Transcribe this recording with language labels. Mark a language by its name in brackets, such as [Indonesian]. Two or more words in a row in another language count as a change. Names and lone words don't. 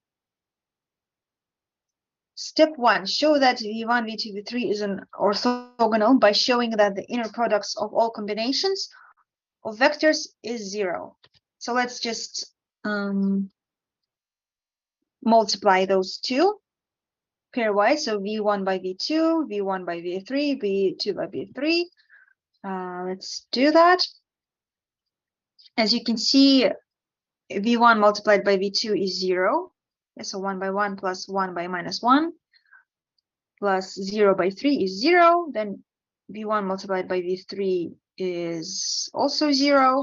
[English] Step 1, show that V1, V2, V3 is an orthogonal by showing that the inner products of all combinations of vectors is 0. So let's just multiply those two pairwise. So V1 by V2, V1 by V3, V2 by V3. Let's do that. As you can see, V1 multiplied by V2 is 0. So 1 by 1 plus 1 by minus 1 plus 0 by 3 is 0. Then V1 multiplied by V3 is also 0.